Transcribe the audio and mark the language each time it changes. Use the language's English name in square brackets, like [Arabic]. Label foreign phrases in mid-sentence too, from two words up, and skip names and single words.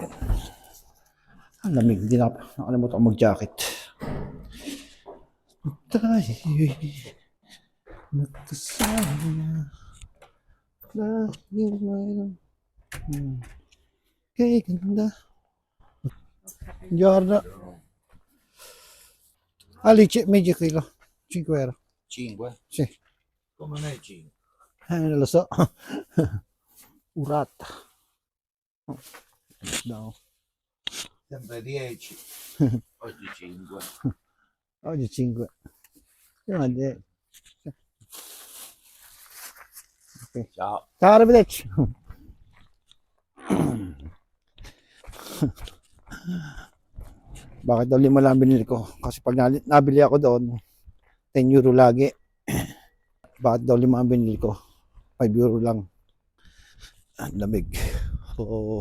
[Filipino] Ang lamig. Hindi na nakalimutan ako mag-jacket. Tayo magkasama. Lagi mayroon. Kay ganda. [Italian] Giorno. Alice, medio kilo. 5 euro. 5? Sì. Come mai 5? Non lo so. Urata. No. Sempre 10. Oggi 5. Oggi 5. Okay. Ciao. Ciao, arrivederci. [Filipino] Bakit daw 5 lang binili ko? Kasi pag nabili ako doon, 10 euro lagi. Bakit daw 5 ang binili ko? 5 euro lang. Ang lamig. Oh.